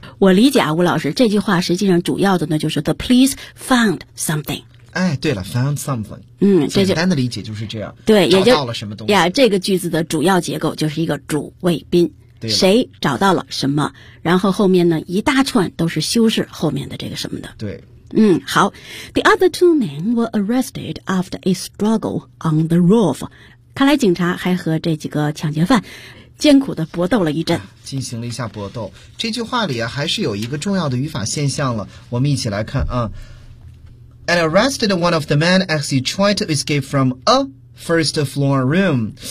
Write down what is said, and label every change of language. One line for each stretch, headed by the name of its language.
Chinese: 我理解啊，吴老师，这句话实际上主要的呢就是
English: the police found something。
Chinese: 哎，对了 ，
English: found something。嗯，
Chinese: 简单的理解就是这样。对，也找到了什么东西呀？这个句子的主要结构就是一个主谓宾，谁找到了什么，然后后面呢一大串都是修饰后面的这个什么的。对。嗯，好。
English: The other two men were arrested after a struggle on the roof.
Chinese: 看来警察还和这几个抢劫犯艰苦地搏斗了一阵。进行了一下搏斗。这句话里啊，还是有一个重要的语法现象了。我们一起来看啊。
English: And arrested one of the men as he tried to escape from a first floor room.